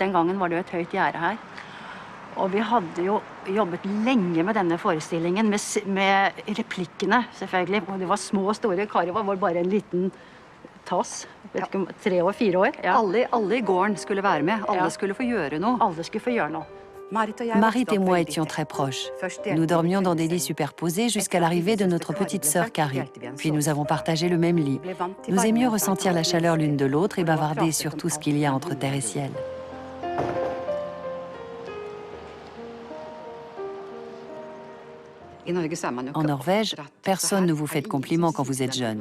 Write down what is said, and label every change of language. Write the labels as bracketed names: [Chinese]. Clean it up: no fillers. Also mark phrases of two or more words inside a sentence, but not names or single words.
[Norwegian] Den gangen var det jo et høyt gjerde her. Og vi hadde jo jobbet lenge med denne forestillingen, med replikkene selvfølgelig. Og det var små og store. Kari var bare en liten tas. Vet ikke om 3 år, 4 år. Ja. Alle I gården skulle være med. Alle skulle få gjøre noe. Alle skulle få gjøre noe. [French] Marit et moi étions très proches. Nous dormions dans des lits superposés jusqu'à l'arrivée de notre petite sœur Carrie. Puis nous avons partagé le même lit. Nous aimions ressentir la chaleur l'une de l'autre et bavarder sur tout ce qu'il y a entre terre et ciel. En Norvège, personne ne vous fait de compliments quand vous êtes jeune.